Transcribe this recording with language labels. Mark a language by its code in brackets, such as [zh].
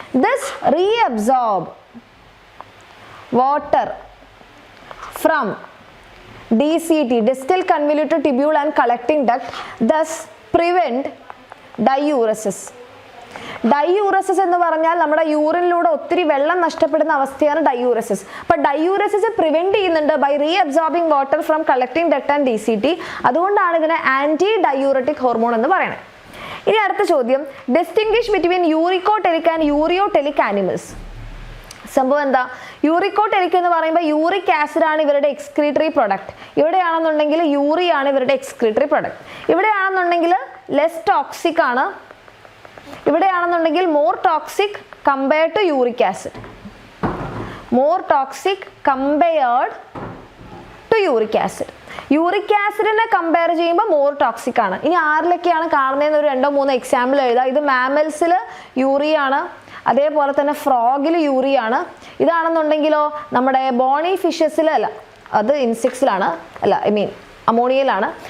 [en] This reabsorb water from DCT, distal convoluted tubule and collecting duct, thus prevent diuresis. [ml] Diuresis എന്ന് പറഞ്ഞാൽ നമ്മുടെ യൂറിനിലൂടെ ഒത്തിരി വെള്ളം നഷ്ടപ്പെടുന്ന അവസ്ഥയാണ് ഡയൂറസിസ്. അപ്പോൾ ഡയൂറസിസ് പ്രിവെന്റ് ചെയ്യുന്നുണ്ട് [en] By reabsorbing water from collecting duct and DCT. [ml] അതുകൊണ്ടാണ് ഇതിനെ ആന്റി ഡയൂററ്റിക് ഹോർമോൺ എന്ന് പറയുന്നത്. ഇനി അടുത്ത ചോദ്യം, [en] Distinguish between uricotelic and ureotelic animals. [ml] സംഭവം എന്താ? യൂറിക്കോടെലിക് എന്ന് പറയുമ്പോൾ യൂറിക് ആസിഡ് ആണ് ഇവരുടെ എക്സ്ക്രീറ്ററി പ്രൊഡക്റ്റ്. ഇവിടെയാണെന്നുണ്ടെങ്കിൽ യൂറി ആണ് ഇവരുടെ എക്സ്ക്രീറ്ററി പ്രൊഡക്റ്റ്. ഇവിടെയാണെന്നുണ്ടെങ്കിൽ [en] less toxic [ml] ആണ്, ഇവിടെയാണെന്നുണ്ടെങ്കിൽ [en] More toxic compared to uric acid. more toxic compared to uric acid. [ml] Uric ആസിഡിനെ compare ചെയ്യുമ്പോൾ [en] more toxic [ml] ആണ്. ഇനി ആരിലൊക്കെയാണ് കാണുന്നതെന്ന് ഒരു 2-3 എക്സാമ്പിൾ എഴുതാം. ഇത് മാമൽസിൽ യൂറിയാണ്, അതേപോലെ തന്നെ ഫ്രോഗിൽ യൂറിയാണ്. ഇതാണെന്നുണ്ടെങ്കിലോ നമ്മുടെ ബോണി ഫിഷസിൽ അല്ല, അത് ഇൻസെക്ട്സിലാണ്, അല്ല [en] I mean [ml] അമോണിയയിലാണ്.